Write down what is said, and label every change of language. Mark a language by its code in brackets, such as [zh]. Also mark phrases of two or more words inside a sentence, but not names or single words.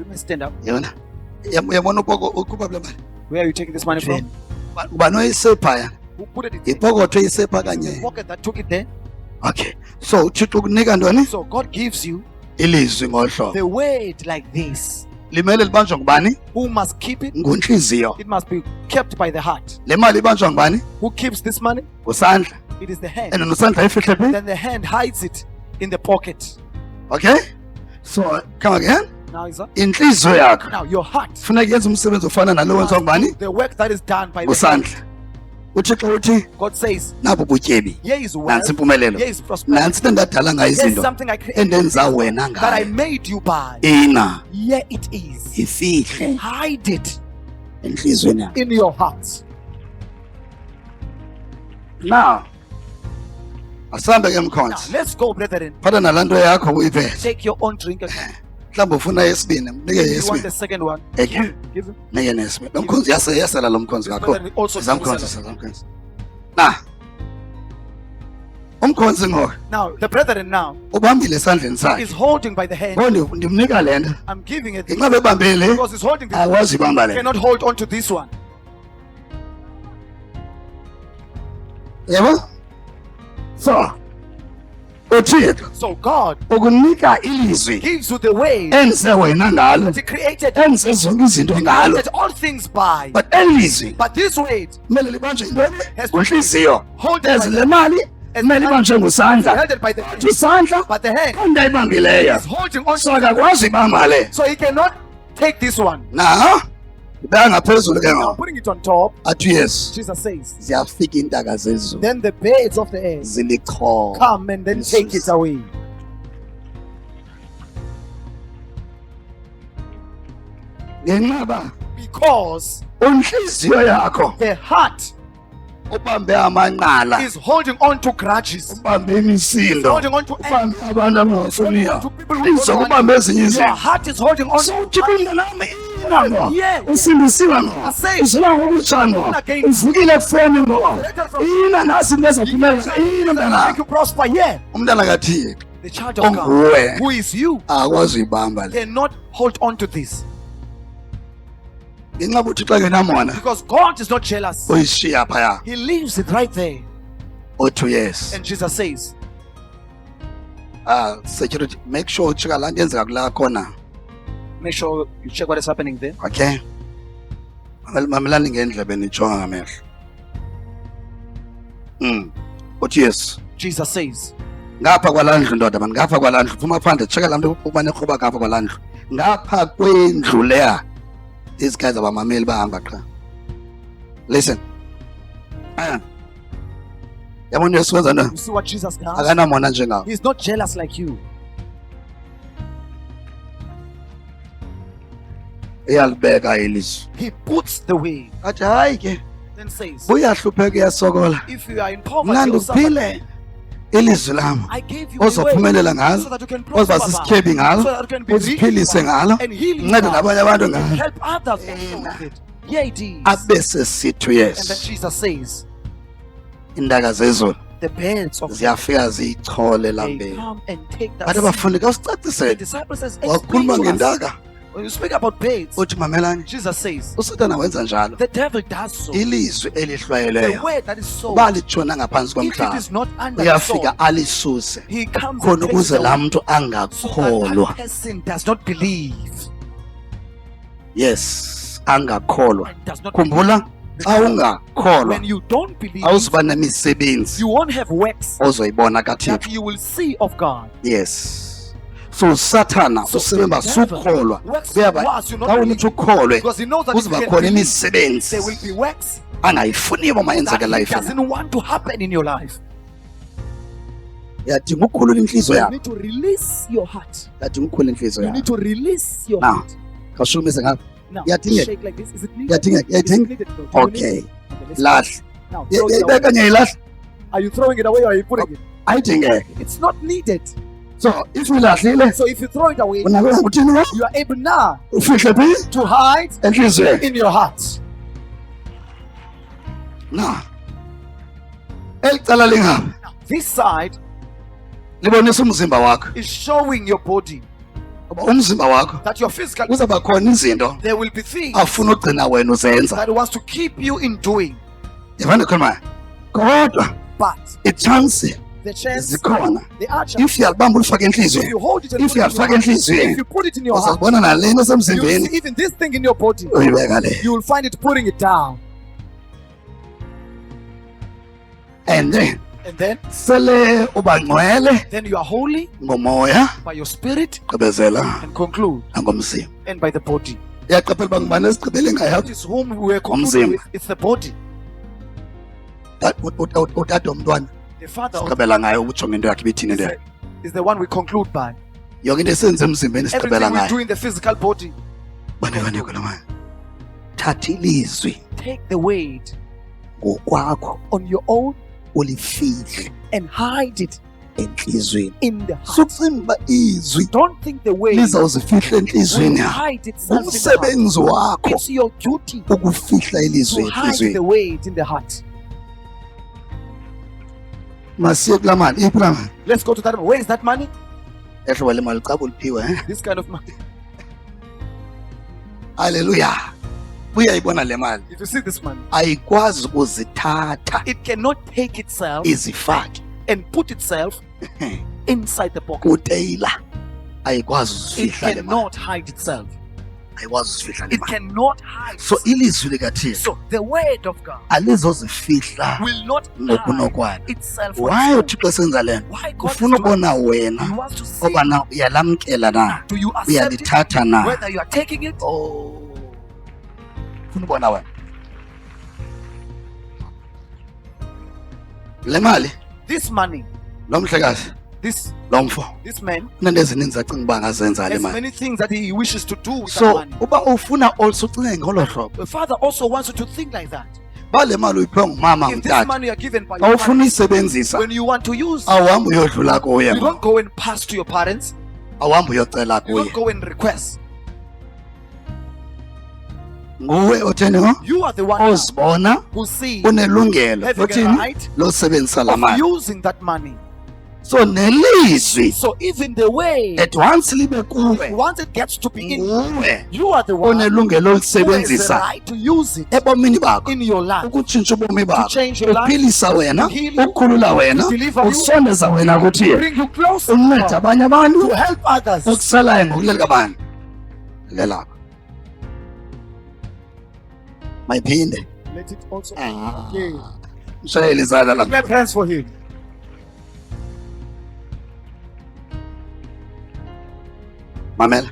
[en] Let me stand up. [xh] Yabona uyabona upoko ukhupha le mali, [en] Where are you taking this money from? [xh] ubani oyisepha, [en] Who put it in the [xh] ipokotho eyisepha kanye. [en] pocket that took it there? [xh] Okay, so uthixo ukunika ntoni? [en] So God gives you [xh] Ilizwi ngohlobo [en] the word like this. [xh] limele libanjwa ngubani? [en] Who must keep it? [xh] Nguntliziyo. [en] It must be kept by the heart. [xh] Le mali ibanjwa ngubani? [en] Who keeps this money? [xh] Ngusandla. [en] It is the hand. [xh] And nosandla ifihle phi? [en] Then the hand hides it in the pocket. Okay, so come again. Now is that? [xh] Inhliziyo yakho [en] Now your heart [xh] funeka yenze umsebenzi ofana nalo wenziwa ngubani? [en] must do the work that is done by the hand. [xh] Ngusandla. Uthixo uthi [en] God says, [xh] nabu butyebi, [en] here is wealth, [xh] nantsi impumelelo, [en] here is prosperity, [xh] nantsi into endadala ngayo [en] here is [xh] izinto [en] something I created [xh] endenza wena [en] that I [xh] ngayo. [en] made you by. [xh] Ina [en] Here it is. [xh] ifihle [en] Hide it [xh] enhliziyweni yakho. [en] in your heart. [xh] Now asambe ke [en] Now [xh] mkhonzi, [en] let's go, brethren. [xh] phatha nalaa nto yakho uyiphethe. [en] Take your own drink again. [xh] Mhlawumbi ufuna yesibini, mnike [en] You want [xh] yesibini, [en] the second one? [xh] Eke. [en] Give him. [xh] mnike nesibini. Lo mkhonzi yasela lo mkhonzi kakho. [en] Brethren, also [xh] Zamkhonzisa, zamkhonzisa. Na umkhonzi ngoku [en] now the brethren now [xh] ubambile esandleni [en] is [xh] sakhe, [en] holding by the hand. [xh] ngo ndimnika le nto, [en] I'm giving it [xh] ngenxa bebambile [en] because he's holding this. [xh] akwazi ibamba le nto. [en] Cannot hold on to this one. [xh] Yebo? So uthixo [en] So God [xh] ukunika ilizwi [en] gives you the way [xh] enze wena ngalo, [en] He created [xh] enze zonke izinto ngalo, [en] created all things by. [xh] but elizwi [en] But this way, [xh] kumele libanjwe yintoni? [en] Has- [xh] Nguntliziyo. [en] hold it [xh] Ezi [en] by [xh] le [en] the, [xh] mali kumele ibanjwe ngusandla, [en] held it by the hand. [xh] isandla [en] But the hand [xh] into ayibambileyo, [en] is holding on, [xh] so akakwazi ibamba le. [en] so he cannot take this one. [xh] Na ibeka ngaphezulu ke [en] Now [xh] ngoku [en] putting it on top, [xh] athi yes, [en] Jesus says, [xh] ziyafika iintaka zezulu [en] then the birds of the air [xh] zilikhona. [en] come and then take it away. [xh] Ngenxaba [en] Because [xh] unhliziyo yakho [en] the heart [xh] ubambe amanqala, [en] is holding on to grudges, [xh] ubambe imisindo, [en] holding on to anger, [xh] ubambe abantu abangafuniyo, [en] to people who don't want [xh] izokubambe ezinye [en] Your [xh] izinto. [en] heart is holding on So to [xh] uthixo umntanami ina ngo, [en] Yeah. [xh] usindisiwe ngo, [en] say- [xh] uzula ngokutsha ngo, [en] Again. [xh] uvukile ekufeni ngo, ina nasi into ezaphumelela, ina mntana. [en] make you prosper. Yeah, [xh] Umntana kathixo [en] the child of God [xh] onguwe [en] who is you [xh] akwazi uyibamba le. [en] cannot hold on to this. [xh] ngenxa ukuthi xa ngenamona [en] Because God is not jealous. [xh] uyishiya phaya [en] He leaves it right there. [xh] uthi yes. [en] And Jesus says, Security, make sure [xh] uchika la nto yenzeka kula khona. [en] make sure you check what is happening there. [xh] Okay, mamelani ngendlebe nijonga ngamehlo. Uthi yes. [en] Jesus says, [xh] Ngapha kwalandlu ndoda man, ngapha kwalandlu phuma phandle cheka la mntu ukuba nekhoba ngapha kwalandlu. Ngapha kwendlu leya. [en] These guys [xh] abamameli bahamba qha. [en] Listen. [xh] Yabona Yesu wenza ntoni? [en] you see what Jesus does? [xh] Akanamona njengawo. [en] He's not jealous like you. [xh] Iyalibeka ilizwi. [en] He puts the way. [xh] Athi hayi ke [en] Then says, [xh] buyahlupheka uyasokola. [en] if you are in poverty, [xh] Mnandi [en] or suffering, [xh] uphile ilizwi lami. [en] I gave you a way [xh] Ozophumelela ngalo. [en] so that you can [xh] Ozoba [en] prosper, [xh] sisikhephi ngalo. [en] so that you can be rich, [xh] Uziphilise ngalo. [en] and heal [xh] Uncede nabanye abantu [en] and [xh] ngalo. [en] help others also with it. Yeah, it is. [xh] Abese sithi [en] And then yes. Jesus says, [xh] Indaka zezulu [en] the birds of [xh] ziyafika ziyichole [en] they [xh] lambeni. [en] come and take that [xh] Bathi [en] seed. [xh] abafundi [en] The [xh] kawusicacisele. [en] disciple says, explain [xh] Wakhuluma [en] to us. [xh] ngendaka. [en] When you speak about birds, [xh] Uthi mamelani. [en] Jesus says, [xh] uSathana wenza njalo. [en] the devil does so. [xh] Ilizwi [en] The [xh] elihlwayeleyo [en] word that is so, [xh] uba litshona ngaphansi [en] if it [xh] komhlaba [en] is not under the [xh] uyafika [en] soul, [xh] alisuse [en] he comes [xh] khona [en] and takes [xh] ukuze [en] the [xh] laa [en] word, [xh] mntu [en] so that [xh] angakholwa. [en] that person does not believe [xh] Yes, angakholwa. [en] and does not believe. [xh] Khumbula xa ungakholwa [en] When you don't believe, [xh] awuzuba nemisebenzi [en] you won't have works [xh] ozoyibona [en] that [xh] kaThixo. [en] you will see of God. [xh] Yes. So usathana [en] So [xh] usebenza [en] the devil [xh] sukholwa [en] works [xh] uyaba [en] once you not [xh] xa [en] believe, [xh] unithi ukholwe [en] because he knows that if [xh] kuzoba [en] you can [xh] khona [en] believe, [xh] imisebenzi [en] there will be works [xh] angayifuniyo uma [en] that [xh] yenzeka [en] he life. doesn't want to happen in your life. [xh] Uyadinga ukukhulula inhliziyo [en] You [xh] yakho. [en] need to release your heart. [xh] Uyadinga ukukhulula inhliziyo [en] You [xh] yakho. [en] need to release your Now, heart. [xh] khawushukumise ngapha. [en] Now, [xh] Yadingeka. [en] shake like this. Is it needed? [xh] Yadingeka. [en] Is it [xh] Yadingeka. [en] needed? No. Do you need Okay. it? Okay, let's [xh] Lahla. [en] now, throw it [xh] Yayibeka [en] away. [xh] ngiyayilahla. [en] Are you throwing it away or are you putting it? [xh] Ayidingeke. [en] It's not needed. So if [xh] uyilahlile [en] So if you throw it away, [xh] unako uthini na? [en] you are able now [xh] Ufihle phi? [en] to hide [xh] Enhliziyweni. [en] in your heart. [xh] Na. Elicala lingaphi? [en] Now, this side [xh] Libonisa umzimba wakho. [en] is showing your body [xh] Ngoba umzimba wakho [en] that your physical, [xh] uzaba khona izinto [en] there will be things [xh] afuna ugcina wena uzenza. [en] that wants to keep you in doing. [xh] Yavana khona. Kodwa [en] But [xh] i-chance [en] the chance, [xh] zikhona. [en] the archer, [xh] If uyalibamba ulifake [en] if [xh] enhliziyweni. [en] you hold it and If put it in your [xh] uyalifaka [en] heart, [xh] enhliziyweni. [en] if you put it in your heart, [xh] Uzabona nalento [en] you will [xh] esemzimbeni [en] see even this thing in your body, [xh] uyibeka le. [en] you will find it putting it down. And then And then, [xh] sele uba ngcwele [en] then you are holy [xh] ngomoya [en] by your spirit [xh] gqibezela [en] and conclude, [xh] nangomzimba. [en] and by the body. [xh] Iyaqaphela uba ngubani esigqibele [en] That [xh] ngayo. [en] is whom we were concluding [xh] Umzimba. [en] with. It's the body. [xh] Utata womntwana [en] The father of [xh] sigqibela ngayo ukujonga into yakhe ibithini [en] is [xh] into [en] the, [xh] yakhe. [en] is the one we conclude by. [xh] Yonke into esenze emzimbeni sigqibela [en] Everything we [xh] ngayo. [en] do in the physical body, [xh] Banike la manje. Thatha ilizwi [en] take the weight [xh] ngokwakho [en] on your own [xh] ulifihle [en] and hide it [xh] enhlizweni. [en] in the heart. [xh] Sucimba izwi [en] Don't think the way [xh] lizawuzifihla [en] will [xh] enhlizweni yakho. [en] hide itself in the heart. [xh] Umsebenzi wakho [en] It's your duty [xh] ukufihla ilizwi [en] to hide [xh] enhlizweni. [en] the weight in the heart. [xh] Masiye kula mali, iphi la mali? [en] Let's go to that. Where is that money? [xh] Ehlobo le mali caba uliphiwe, [en] This kind of money. [xh] Hallelujah. Uyayibona le mali. [en] If you see this money, [xh] Ayikwazi ukuzithatha [en] it cannot take itself [xh] izifake [en] and put itself inside the pocket. [xh] kuteyila. Ayikwazi [en] It [xh] uzifihla le mali. [en] cannot hide itself. [xh] Ayikwazi uzifihla le [en] It [xh] mali. [en] cannot hide. [xh] So ilizwi likaThixo [en] So the word of God [xh] alizozifihla [en] will not hide [xh] ngokunokwana. [en] itself. Why on its [xh] uThixo esenza le nto? [en] own. Why God is [xh] Ufuna [en] doing [xh] ubona [en] this? [xh] wena [en] He wants to see, [xh] oba na uyalamkela na, [en] do you accept it? [xh] uyalithatha na. [en] Whether you are taking it, [xh] Oh. Ufuna ubona wena. Le mali [en] this money, [xh] lo mhlekazi [en] this [xh] lo mfo [en] man, [xh] unento ezininzi acinga uba angazenza le [en] there's [xh] mali. [en] many things that he wishes to do with that So money. [xh] uba ufuna also ucinge ngolo hlobo, [en] The father also wants you to think like that. [xh] ba le mali uyiphiwa ngumama [en] If this [xh] ngutata, [en] money you are given by [xh] xa [en] your [xh] ufuna [en] parents, [xh] uyisebenzisa [en] when you want to use, [xh] awuhambi uyodlula kuye, [en] you don't go and pass to your parents. [xh] awuhambi uyocela [en] You [xh] kuye. [en] don't go and request. [xh] Nguwe otheni ngo [en] You are the one [xh] ozibona [en] who see [xh] unelungelo [en] having a [xh] lothini [en] right [xh] losebenzisa la [en] of [xh] mali. [en] using that money. [xh] So nelizwi [en] So even the way, at once [xh] libe kuwe [en] once it gets to be in [xh] nguwe [en] you, are the one [xh] onelungelo [en] who has the [xh] lolisebenzisa [en] right to use it [xh] ebomini bakho [en] in your life. [xh] ukutshintsha ubomi bakho, [en] change your life, [xh] uphilisa wena, [en] to heal you, [xh] ukhulula wena, [en] to deliver you, [xh] usondeza wena kuthini, [en] Bring you closer to [xh] unceda [en] God, [xh] abanye abantu [en] to help others. [xh] okusalayo ngokulela kabani lelakho. Mayiphinde [en] Let it also okay. [xh] mshayeli izandla lapho. [en] Clap hands for him. [xh] Mamela,